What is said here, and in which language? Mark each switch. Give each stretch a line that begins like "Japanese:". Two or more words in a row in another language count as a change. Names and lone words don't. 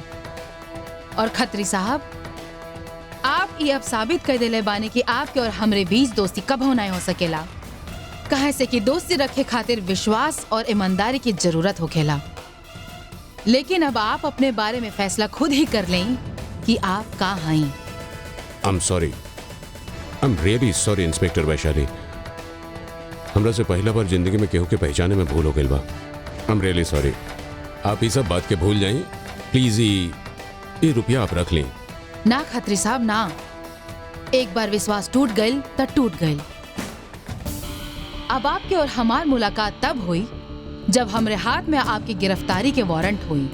Bhojpuri: और खत्री साहब, आप ये अब साबित कर देले बानी कि आपके और हमरे बीच दोस्ती कब ना हो सकेला। कहे से कि दोस्ती रखे खातिर विश्वास और ईमानदारी की जरूरत होखेला। लेकिन अब आप अपने बारे में फैसला खुद ही कर लें कि आप का हैं।
English: I'm sorry. I'm really sorry, इंस्पेक्टर वैशाली।
Bhojpuri: हमरा से पहला बार जिंदगी में केहू के पहचाने में भूल हो गई बा।
English: I'm really sorry.
Bhojpuri: आप ये सब बात के भूल जाएं। प्लीज ये रुपया आप रख लें। ना खत्री साहब ना, एक बार विश्वास टूट गई तो टूट गई। अब आपके और हमार मुलाकात तब हुई जब हमरे हाथ में आपकी गिरफ्तारी के वारंट हुई।